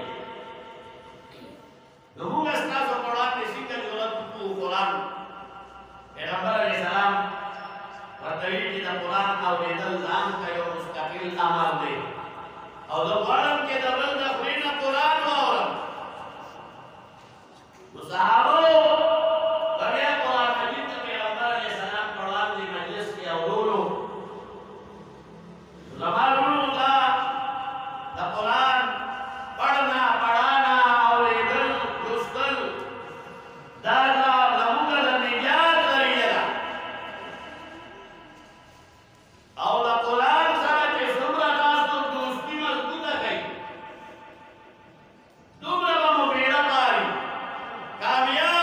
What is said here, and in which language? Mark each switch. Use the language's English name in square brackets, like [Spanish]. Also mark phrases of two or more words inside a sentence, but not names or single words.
[Pashto] نو موږ ستاسو په وړاندې څنګه جرأت وکړو قرآن پیغمبر [Arabic] علیه السلام [Pashto] ورته وایي چې د قرآن اورېدل ځان ته یو مستقل امر دی او زه غواړم چې د بل د خولې نه قرآن واورم. نو صحابو به بیا قرآن مجید د پیغمبر [Arabic] علیه السلام [Pashto] په وړاندې مجلس کې اورولو. زما لورو ته د قرآن [Urdu] پڑھنا پڑھانا [Pashto] اورېدل لوستل دا زموږ د نجات ذریعه ده او د قرآن سره چې څومره تاسو دوستي مضبوطه کوي دومره به مو بیړه پاري کامیاب